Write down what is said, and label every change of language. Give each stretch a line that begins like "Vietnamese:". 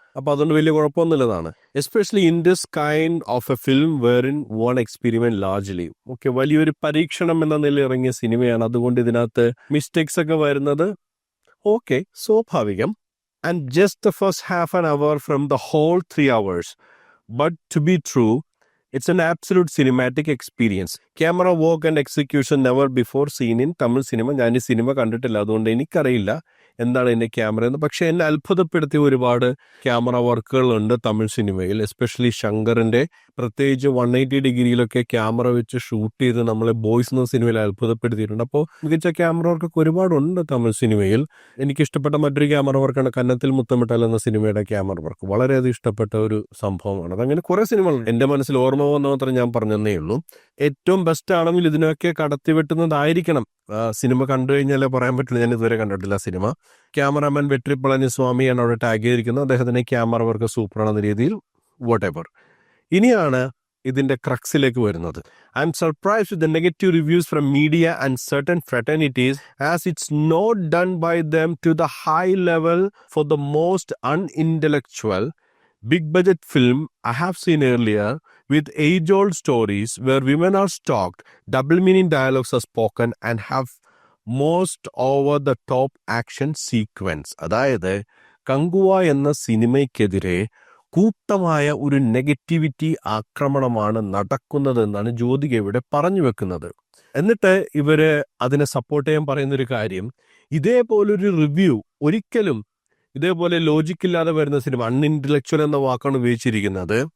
Malayalam: അപ്പോൾ അതുകൊണ്ട് വലിയ കുഴപ്പമൊന്നുമില്ലതാണ്.
English: Especially in this kind of a film where in one experiment largely.
Malayalam: Okay, വലിയൊരു പരീക്ഷണം എന്ന നിലയിൽ ഇറങ്ങിയ സിനിമയാണ്. അതുകൊണ്ട് ഇതിനകത്ത് മിസ്റ്റേക്സ് ഒക്കെ വരുന്നത് ഓക്കെ, സ്വാഭാവികം.
English: And just the first half an hour from the whole 3 hours. But to be true, it's an absolute cinematic experience. Camera work and execution never before seen in Tamil cinema.
Malayalam: ഞാൻ ഈ cinema കണ്ടിട്ടില്ല, അതുകൊണ്ട് എനിക്കറിയില്ല എന്താണ് എൻ്റെ camera എന്ന്. പക്ഷെ എന്നെ അത്ഭുതപ്പെടുത്തിയ ഒരുപാട് ക്യാമറ വർക്കുകളുണ്ട് തമിഴ് സിനിമയിൽ. എസ്പെഷ്യലി ശങ്കറിൻ്റെ പ്രത്യേകിച്ച് 180 ഡിഗ്രിയിലൊക്കെ ക്യാമറ വെച്ച് ഷൂട്ട് ചെയ്ത് നമ്മളെ ബോയ്സ് എന്ന സിനിമയിൽ അത്ഭുതപ്പെടുത്തിയിട്ടുണ്ട്. അപ്പോൾ മികച്ച ക്യാമറ വർക്കൊക്കെ ഒരുപാടുണ്ട് തമിഴ് സിനിമയിൽ. എനിക്കിഷ്ടപ്പെട്ട മറ്റൊരു ക്യാമറ വർക്കാണ് കന്നത്തിൽ മുത്തമിട്ടാൽ എന്ന സിനിമയുടെ ക്യാമറ വർക്ക്. വളരെയധികം ഇഷ്ടപ്പെട്ട ഒരു സംഭവമാണ്. അതങ്ങനെ കുറേ സിനിമകളുണ്ട്. എൻ്റെ മനസ്സിൽ ഓർമ്മ വന്ന മാത്രം ഞാൻ പറഞ്ഞതേ ഉള്ളൂ. ഏറ്റവും ബെസ്റ്റ് ആണെങ്കിൽ ഇതിനൊക്കെ കടത്തിവെട്ടുന്നതായിരിക്കണം. സിനിമ കണ്ടു കഴിഞ്ഞാലേ പറയാൻ പറ്റുള്ളൂ. ഞാൻ ഇതുവരെ കണ്ടിട്ടില്ല സിനിമ. ക്യാമറാമാൻ വെട്രി പളനിസ്വാമിയാണ് അവിടെ ടാഗ് ചെയ്തിരിക്കുന്നത്. അദ്ദേഹത്തിൻ്റെ ക്യാമറ വർക്ക് സൂപ്പറാണെന്ന രീതിയിൽ
English: Whatever.
Malayalam: ഇനിയാണ് ഇതിന്റെ ക്രക്സിലേക്ക് വരുന്നത്.
English: I'm surprised with the negative reviews from media and certain fraternities as it's not done by them to the high level for the most unintellectual big budget film I have seen earlier with age-old stories where women are stalked, double meaning dialogues are spoken and have most over the top action sequence.
Malayalam: അതായത് കങ്കുവ എന്ന സിനിമയ്ക്കെതിരെ കൂട്ടമായ ഒരു negativity ആക്രമണമാണ് നടക്കുന്നതെന്നാണ് ജ്യോതിക ഇവിടെ പറഞ്ഞു വെക്കുന്നത്. എന്നിട്ട് ഇവര് അതിനെ സപ്പോർട്ട് ചെയ്യാൻ പറയുന്നൊരു കാര്യം, ഇതേപോലൊരു റിവ്യൂ ഒരിക്കലും ഇതേപോലെ ലോജിക്കില്ലാതെ വരുന്ന സിനിമ, അൺഇന്റലക്ച്വൽ എന്ന വാക്കാണ് ഉപയോഗിച്ചിരിക്കുന്നത്.